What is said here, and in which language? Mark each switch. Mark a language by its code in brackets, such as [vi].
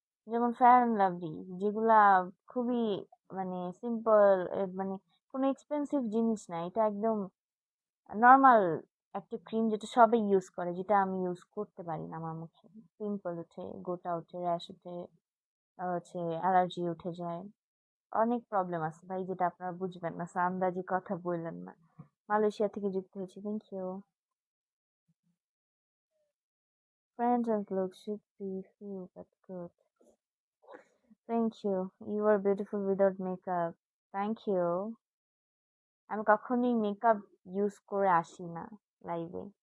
[bn] যেমন fair and lovely, যেগুলা খুবই মানে সিম্পল, মানে কোনো এক্সপেন্সিভ জিনিস না, এটা একদম নর্মাল একটা ক্রিম যেটা সবাই ইউজ করে, যেটা আমি ইউজ করতে পারি না আমার মুখে। পিম্পল ওঠে, গোটা ওঠে, র্যাশ ওঠে, হচ্ছে অ্যালার্জি উঠে যায়, অনেক প্রবলেম আছে ভাই, যেটা আপনারা বুঝবেন না, আন্দাজি কথা বললেন না। মালয়েশিয়া থেকে যুক্ত হয়েছি, [en] Thank you. Friends and look should be few but good. Thank you. You are beautiful without makeup. Thank you. [bn] আমি কখনোই মেকআপ ইউজ করে আসি না লাইভে।